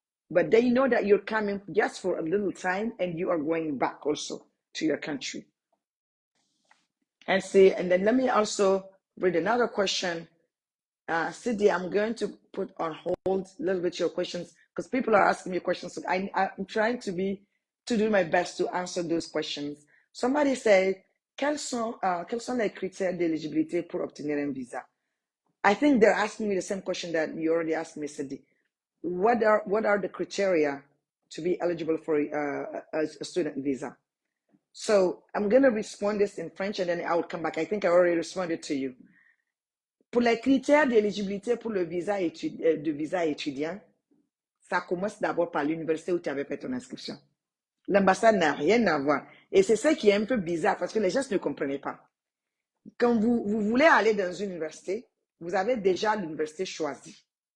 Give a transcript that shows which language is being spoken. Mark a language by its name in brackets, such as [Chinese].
[English] But they know that you're coming just for a little time and you are going back also to your country. And then let me also read another question. Sidi, I'm going to put on hold a little bit your questions because people are asking me questions. So I'm trying to do my best to answer those questions. Somebody said, [French] quels sont les critères d'éligibilité pour obtenir un visa? [English] I think they're asking me the same question that you already asked me, Sidi. What are the criteria to be eligible for a student visa? So I'm going to respond this in French and then I will come back. I think I already responded to you. [French] Pour les critères d'éligibilité pour le visa étudiant, ça commence d'abord par l'université où tu avais fait ton inscription. L'ambassade n'a rien à voir. Et c'est ça qui est un peu bizarre parce que les gens ne comprenaient pas. Quand vous voulez aller dans une université, vous avez déjà l'université choisie.